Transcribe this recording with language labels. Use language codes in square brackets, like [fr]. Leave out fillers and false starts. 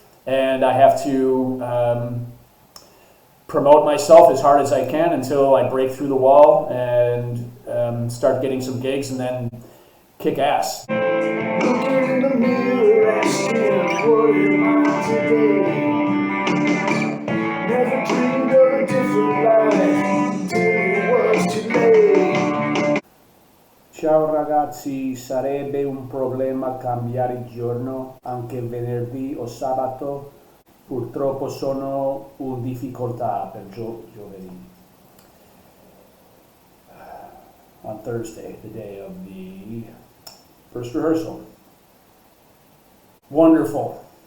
[en] And I have to promote myself as hard as I can until I break through the wall and start getting some gigs, and then kick ass. Looking in the mirror, asking, what am I today? Never dreamed of a different life till it was too late. [it] Ciao ragazzi, sarebbe un problema cambiare il giorno, anche venerdì o sabato? Purtroppo sono in difficoltà per giovedì. [en] On Thursday, the day of the first rehearsal. Wonderful.